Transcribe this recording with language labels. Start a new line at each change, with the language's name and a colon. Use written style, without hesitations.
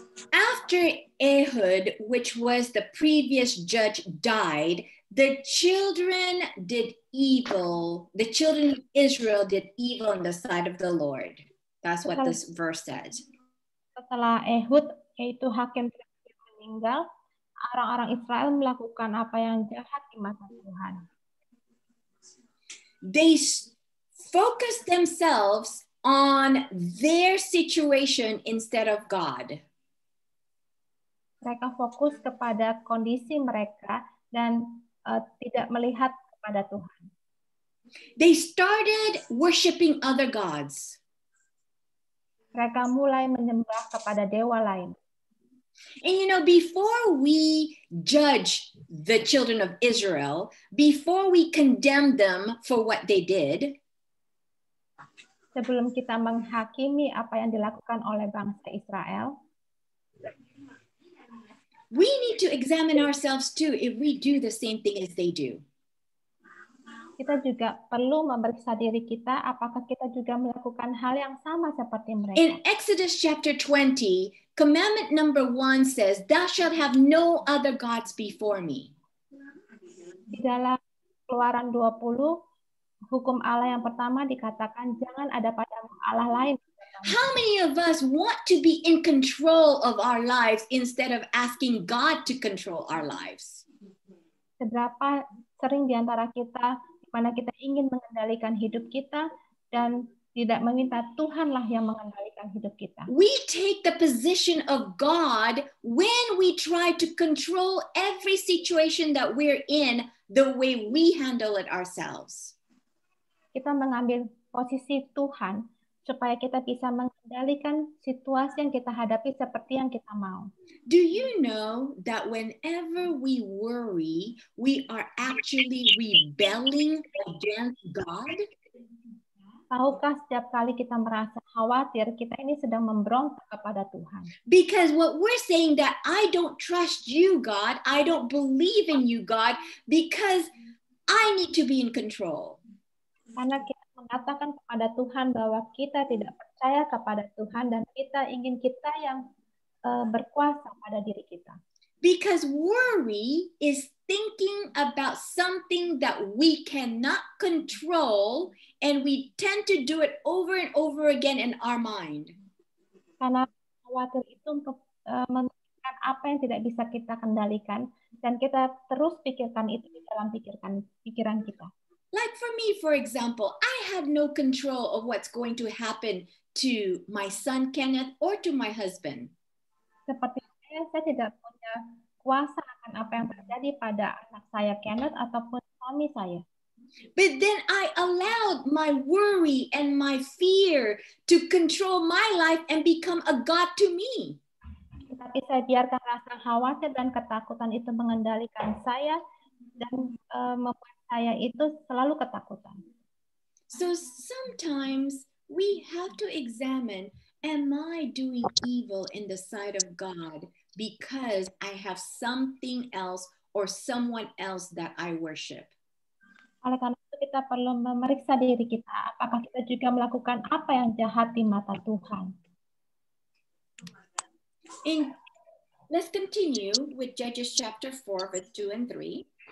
English: After Ehud, which was the previous judge, died, the children did evil. The children of Israel did evil in the sight of the Lord. That's what this verse says.
Indonesian: Setelah Ehud, yaitu hakim meninggal, orang-orang Israel melakukan apa yang jahat di mata Tuhan.
English: They focused themselves on their situation instead of God.
Indonesian: Mereka fokus kepada kondisi mereka dan tidak melihat kepada Tuhan.
English: They started worshiping other gods.
Indonesian: Mereka mulai menyembah kepada dewa lain.
English: And you know, before we judge the children of Israel, before we condemn them for what they did,
Indonesian: sebelum kita menghakimi apa yang dilakukan oleh bangsa Israel,
English: we need to examine ourselves too if we do the same thing as they do.
Indonesian: Kita juga perlu memeriksa diri kita apakah kita juga melakukan hal yang sama seperti mereka.
English: In Exodus chapter 20, commandment number 1 says, "Thou shalt have no other gods before me."
Indonesian: Di dalam Keluaran 20, hukum Allah yang pertama dikatakan jangan ada padamu Allah lain.
English: How many of us want to be in control of our lives instead of asking God to control our lives?
Indonesian: Seberapa sering di antara kita mana kita ingin mengendalikan hidup kita dan tidak meminta Tuhanlah yang mengendalikan hidup kita.
English: We take the position of God when we try to control every situation that we're in the way we handle it ourselves.
Indonesian: Kita mengambil posisi Tuhan supaya kita bisa mengendalikan situasi yang kita hadapi seperti yang kita mau.
English: Do you know that whenever we worry, we are actually rebelling against God?
Indonesian: Tahukah setiap kali kita merasa khawatir, kita ini sedang memberontak kepada Tuhan.
English: Because what we're saying that I don't trust you, God, I don't believe in you, God, because I need to be in control.
Indonesian: Karena kita mengatakan kepada Tuhan bahwa kita tidak percaya kepada Tuhan dan kita ingin kita yang berkuasa pada diri kita.
English: Because worry is thinking about something that we cannot control, and we tend to do it over and over again in our mind.
Indonesian: Karena khawatir itu memikirkan apa yang tidak bisa kita kendalikan, dan kita terus pikirkan itu di dalam pikiran kita.
English: Like for me, for example, I have no control of what's going to happen to my son Kenneth or to my husband.
Indonesian: Seperti saya tidak punya kuasa akan apa yang terjadi pada anak saya Kenneth ataupun suami saya.
English: But then I allowed my worry and my fear to control my life and become a God to me.
Indonesian: Tapi saya biarkan rasa khawatir dan ketakutan itu mengendalikan saya dan membuat saya itu selalu ketakutan.
English: So sometimes we have to examine, am I doing evil in the sight of God because I have something else or someone else that I worship?
Indonesian: Oleh karena itu kita perlu memeriksa diri kita, apakah kita juga melakukan apa yang jahat di mata Tuhan.
English: Let's continue with Judges chapter 4 verse 2 and 3.